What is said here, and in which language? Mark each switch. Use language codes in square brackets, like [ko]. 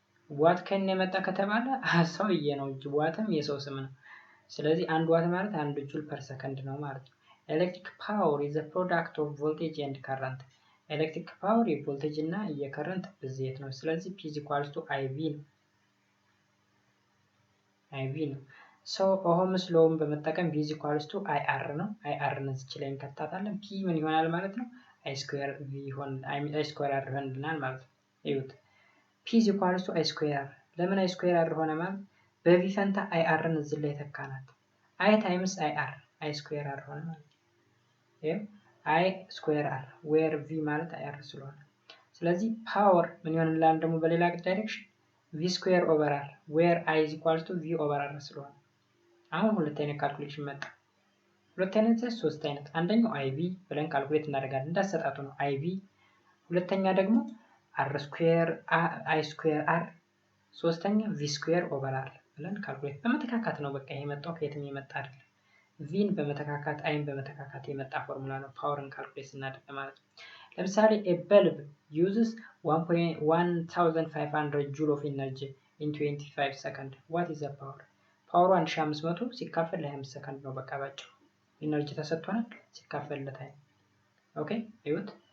[am] ዋት ከነ የመጣ ከተባለ ሰውዬ ነው እንጂ ዋትም የሰው ስም ነው። ስለዚህ 1 ዋት ማለት 1 ጁል ፐር ሰከንድ ነው ማለት ነው። [en] electric power is a product of voltage and current. [am] electric power የቮልቴጅ እና የከረንት ብዜት ነው። ስለዚህ P is equal to IV ነው። so ኦህምስ ሎውን በመጠቀም V is equal to IR ነው። IR እዚህ ላይ እንከታታለን። P ምን ይሆናል ማለት ነው? I square R ይሆናል ማለት ነው። እዩት P is equal to I square R። ለምን I square R ሆነ ማለት በV ፈንታ IR እዚህ ላይ ተካናት። I times IR I square R ሆነ ማለት ነው። I square R where V ማለት IR ስለሆነ ስለዚህ ፓወር ምን ይሆናል ደግሞ በሌላ ዳይሬክሽን V square over R where I is equal to V over R ስለሆነ አሁን ሁለተኛ ካልኩሌሽን መጣ። ሁለት አይነት ሶስት አይነት አንደኛው IV ብለን ካልኩሌት እናደርጋለን እንዳሰጣጡ ነው IV ሁለተኛ ደግሞ R ስኩዌር I ስኩዌር R ሶስተኛ V ስኩዌር ኦቨር R ብለን ካልኩሌት በመተካካት ነው በቃ ይሄ መጣው ከየትም የመጣ አይደለም ቪን በመተካካት አይን በመተካካት የመጣ ፎርሙላ ነው ፓወርን ካልኩሌት እናደርግ ማለት ነው ለምሳሌ [en] a bulb uses 1500 joule of energy in 25 seconds what is the power [am] ፓወሩ 1500 ሲካፈል ለ25 ሰከንድ ነው በቃ ባጭሩ ኢነርጂ ተሰጥቷል ሲካፈል ለታይም ኦኬ እዩት